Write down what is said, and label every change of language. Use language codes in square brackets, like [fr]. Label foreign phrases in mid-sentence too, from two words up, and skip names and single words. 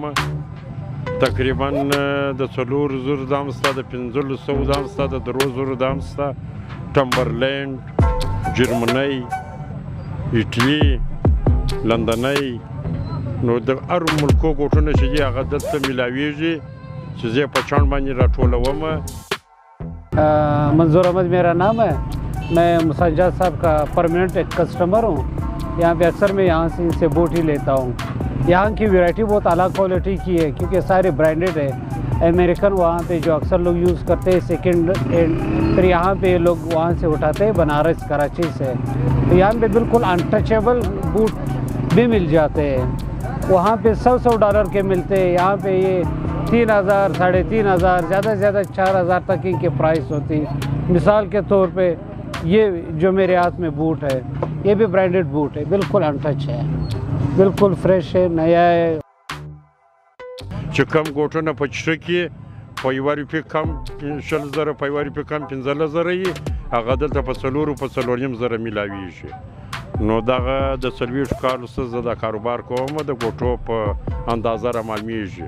[ps] تقریبا د 4,000 دام شته، د 1500 دام شته، د 3,000 دام شته. ټمبرلینډ، جرمني، ایټالي، لندنۍ، نو د هر ملکو ګوټونه چې دي هغه دلته میلاویږي چې زه یې په چاڼ باندې راټولوم. [ur] منظور احمد میرا نام ہے. میں مساجد صاحب کا پرمننٹ ایک کسٹمر ہوں. یہاں پہ اکثر میں یہاں سے ان سے بوٹ ہی لیتا ہوں۔ یہاں کی ورائٹی بہت الگ کوالٹی کی ہے کیونکہ سارے برانڈڈ ہے. امریکن وہاں پہ جو اکثر لوگ یوز کرتے ہیں [en] second hand, [ur] پھر یہاں پہ لوگ وہاں سے اٹھاتے ہیں بنارس کراچی سے. تو یہاں پہ بالکل ان ٹچ ایبل بوٹ بھی مل جاتے ہیں. وہاں پہ $100 کے ملتے ہیں. یہاں پہ یہ 3,000، 3,500، زیادہ سے زیادہ 4,000 تک کی پرائس ہوتی. مثال کے طور پہ یہ جو میرے ہاتھ میں بوٹ ہے یہ بھی برانڈڈ بوٹ ہے، بالکل ان ٹچ ہے، بالکل فریش ہے، نیا ہے. [ps] چې کم ګوټونه په چشره کې په 1 روپۍ کم 20,000، په 1 روپۍ کم 15,000 یي، هغه دلته په 4,000 میلاویږي. نو دغه د 40 کالو څخه زه دا کاروبار کوم، د ګوټو په اندازه رامعلومیږي.